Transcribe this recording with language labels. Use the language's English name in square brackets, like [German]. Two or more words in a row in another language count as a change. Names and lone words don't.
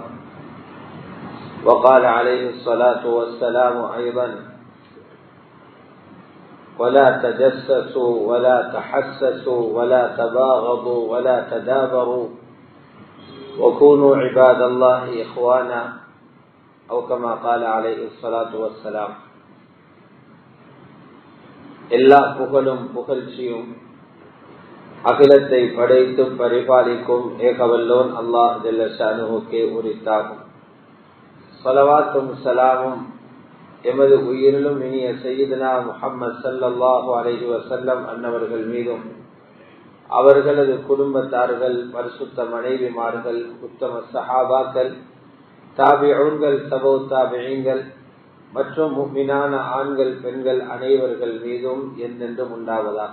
[Arabic] وقال عليه الصلاة والسلام أيضا ولا تجسسوا ولا تحسسوا ولا تباغضوا ولا تدابروا وكونوا عباد الله إخوانا أو كما قال عليه الصلاة والسلام. [Tamil] எல்லா புகழும் புகழ்ச்சியும் அகிலத்தை படைத்து பரிபாலிக்கும் ஏகவல்லோன் அல்லாஹ் [Arabic] جل شأنه [Tamil] உரித்தாகும். ஸலவாத்தும் ஸலாமும் எமது உயிரிலும் இனிய சய்யிதுனா முஹம்மது [Arabic] صلى الله عليه وسلم [Tamil] அன்னவர்கள் மீதும் அவர்களது குடும்பத்தார்கள் பரிசுத்த மனைவிமார்கள் உத்தம சஹாபாக்கள் தாபிஊன்கள் தபூ தாபிஈன்கள் மற்றும் முஃமினான ஆண்கள் பெண்கள் அனைவர்கள் மீதும் என்றென்றும் உண்டாவதாக.